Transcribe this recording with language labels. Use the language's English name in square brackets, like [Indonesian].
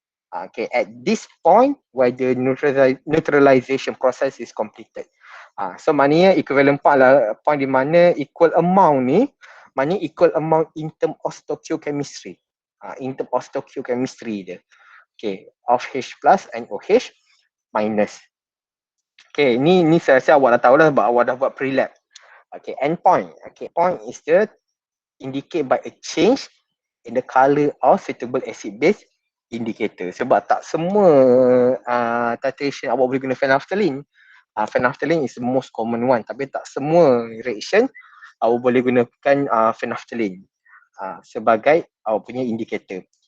[English] Okay, at this point where the neutralization process is completed. So maknanya equivalent point lah point [Malay] di mana [English] equal amount ni, maknanya equal amount in term of stoichiochemistry. In term of stoichiochemistry [Malay] dia. [English] Okay, of H plus and OH minus. [Malay] Okay, ni saya rasa awak dah tahu lah sebab awak dah buat pre-lab. [English] Okay, endpoint. Okay, point is the indicate by a change in the color of suitable acid base indicator. [Malay] Sebab tak semua titration awak boleh guna phenolphthalein. [English] Phenolphthalein is the most common one, [Malay] tapi tak semua reaction awak boleh gunakan phenolphthalein sebagai awak punya indicator.